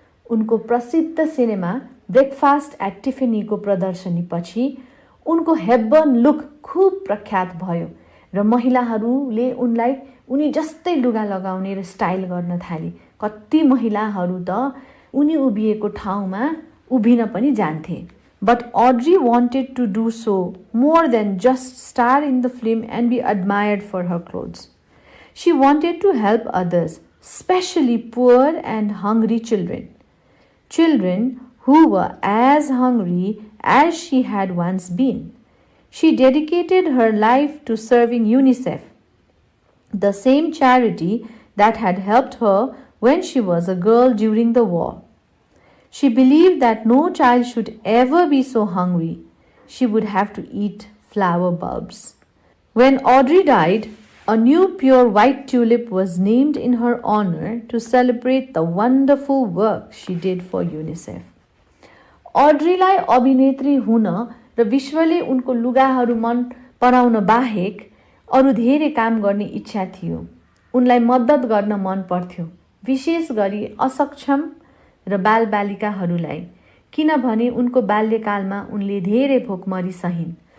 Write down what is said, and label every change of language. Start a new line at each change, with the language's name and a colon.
Nepali: उनको प्रसिद्ध cinema breakfast at टिफिनीको प्रदर्शनीपछि उनको हेब्बर्न लुक खूब प्रख्यात भयो र महिलाहरूले उनलाई उनी जस्तै लुगा लगाउने र स्टाइल गर्न थाले। कति महिलाहरू त उनी उभिएको ठाउँमा उभिन पनि जान्थे।
English: But Audrey wanted to do so more than just star in the film and be admired for her clothes. She wanted to help others, especially poor and hungry children. Children who were as hungry as she had once been. She dedicated her life to serving UNICEF, the same charity that had helped her when she was a girl during the war. She believed that no child should ever be so hungry. She would have to eat flower bulbs. When Audrey died, a new pure white tulip was named in her honor to celebrate the wonderful work she did for UNICEF.
Nepali: Audreyलाई अभिनेत्री हुन र विश्वले उनको लुगाहरू मन पराउन बाहेक अरू धेरै काम गर्ने इच्छा थियो। उनलाई मद्दत गर्न मन पर्थ्यो, विशेष गरी असक्षम र बालबालिकाहरूलाई, किनभने उनको बाल्यकालमा उनले धेरै भोकमरी सहिन्।